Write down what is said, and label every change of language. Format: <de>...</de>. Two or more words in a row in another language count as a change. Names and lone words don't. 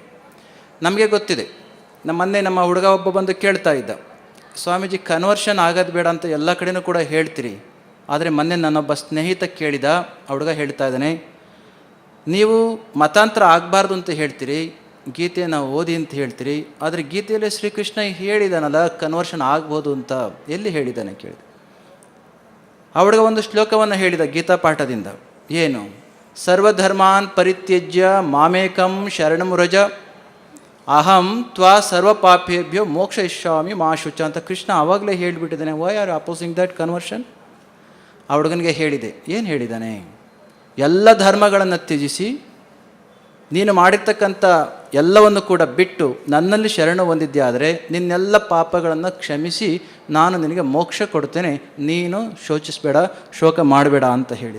<kn>ನಮಗೆ ಗೊತ್ತಿದೆ, ನಮ್ಮ ಹುಡುಗ ಒಬ್ಬ ಬಂದು ಕೇಳ್ತಾ ಇದ್ದ, ಸ್ವಾಮೀಜಿ ಕನ್ವರ್ಷನ್ ಆಗೋದು ಬೇಡ ಅಂತ ಎಲ್ಲ ಕಡೆಯೂ ಕೂಡ ಹೇಳ್ತೀರಿ, ಆದರೆ ಮೊನ್ನೆ ನನ್ನೊಬ್ಬ ಸ್ನೇಹಿತ ಕೇಳಿದ, ಆ ಹುಡುಗ ಹೇಳ್ತಾ ಇದ್ದಾನೆ, ನೀವು ಮತಾಂತರ ಆಗಬಾರ್ದು ಅಂತ ಹೇಳ್ತೀರಿ, ಗೀತೆಯನ್ನು ಓದಿ ಅಂತ ಹೇಳ್ತೀರಿ, ಆದರೆ ಗೀತೆಯಲ್ಲಿ ಶ್ರೀಕೃಷ್ಣ ಹೇಳಿದಾನಲ್ಲ ಕನ್ವರ್ಷನ್ ಆಗ್ಬೋದು ಅಂತ, ಎಲ್ಲಿ ಹೇಳಿದ್ದಾನೆ ಕೇಳಿದೆ. ಅವಳಿಗೆ ಒಂದು ಶ್ಲೋಕವನ್ನು ಹೇಳಿದ ಗೀತಾ ಪಾಠದಿಂದ, ಏನು?</kn> <sa>ಸರ್ವಧರ್ಮಾನ್ ಪರಿತ್ಯಜ್ಯ ಮಾಮೇಕಂ ಶರಣಂ ವ್ರಜ ಅಹಂ ತ್ವಾ ಸರ್ವ ಪಾಪೇಭ್ಯೋ ಮೋಕ್ಷ ಇಷ್ಯಾಮಿ ಮಾ ಶುಚ</sa> <kn>ಅಂತ ಕೃಷ್ಣ ಆವಾಗಲೇ ಹೇಳಿಬಿಟ್ಟಿದ್ದಾನೆ.</kn> <en>Why are opposing that conversion?</en> <kn>ಆ ಹುಡುಗನಿಗೆ ಹೇಳಿದೆ. ಏನು ಹೇಳಿದ್ದಾನೆ? ಎಲ್ಲ ಧರ್ಮಗಳನ್ನು ತ್ಯಜಿಸಿ ನೀನು ಮಾಡಿರ್ತಕ್ಕಂಥ ಎಲ್ಲವನ್ನು ಕೂಡ ಬಿಟ್ಟು ನನ್ನಲ್ಲಿ ಶರಣ ಹೊಂದಿದ್ದೆ ಆದರೆ ನಿನ್ನೆಲ್ಲ ಪಾಪಗಳನ್ನು ಕ್ಷಮಿಸಿ ನಾನು ನಿನಗೆ ಮೋಕ್ಷ ಕೊಡ್ತೇನೆ, ನೀನು ಶೋಚಿಸಬೇಡ, ಶೋಕ ಮಾಡಬೇಡ ಅಂತ ಹೇಳಿದ.</kn>